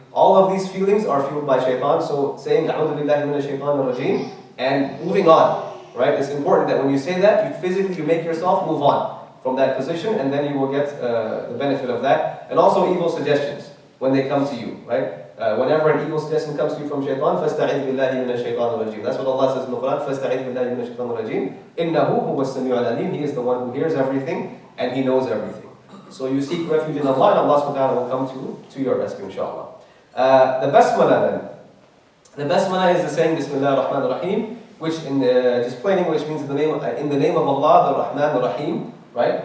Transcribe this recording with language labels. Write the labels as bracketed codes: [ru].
[en] All of these feelings are fueled by shaitan. So saying, [ar] A'udhu billahi minash shaitanir rajeem, [en] and moving on. Right? It's important that when you say that, you make yourself move on from that position, and then you will get the benefit of that. And also evil suggestions when they come to you. Right? Whenever an evil suggestion comes to you from shaitan, [ar] فَاسْتَعِذْ بِاللَّهِ مِنَ الشَّيْطَانِ الرَّجِيمِ. [en] That's what Allah says in the Quran, [ar] فَاسْتَعِذْ بِاللَّهِ مِنَ الشَّيْطَانِ الرَّجِيمِ إِنَّهُ هُوَ السَّمِيعُ الْعَلِيمُ. [en] He is the one who hears everything, and he knows everything. So you seek refuge in Allah, and Allah subhanahu wa ta'ala will come to your rescue, inshallah. The Basmalah then. The Basmalah is the saying, [ar] Bismillah ar-Rahman ar-Rahim, [en] which in just plain English means in the name of Allah, the Rahman, the Rahim, right?